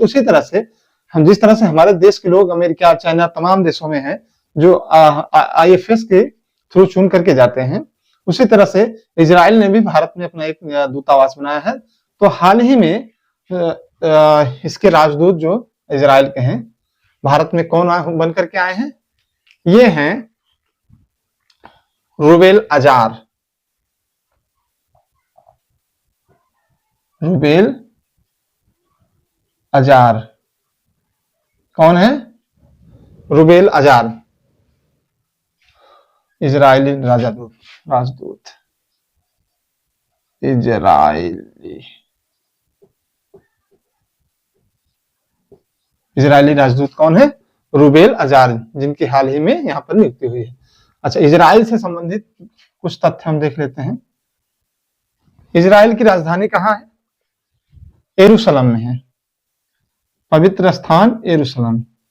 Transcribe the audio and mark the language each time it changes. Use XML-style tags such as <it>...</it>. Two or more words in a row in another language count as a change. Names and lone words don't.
<hi>तो उसी तरह से हम जिस तरह से हमारे देश के लोग अमेरिका, चाइना, तमाम देशों में हैं जो IFS के थ्रू चुन करके जाते हैं, उसी तरह से इजराइल ने भी भारत में अपना एक दूतावास बनाया है। तो हाल ही में इसके राजदूत जो इजराइल के हैं, भारत में कौन बन करके आए हैं? ये हैं रूबेल अजार। रूबेल अजार कौन है? रूबेल अजार, इजरायली राजदूत इजरायली राजदूत कौन है? रूबेल अजार, जिनकी हाल ही में यहाँ पर नियुक्ति हुई है। अच्छा, इजराइल से संबंधित कुछ तथ्य हम देख लेते हैं। इजराइल की राजधानी कहाँ है? यरूशलेम में है, पवित्र स्थान यरूशलेम।</hi>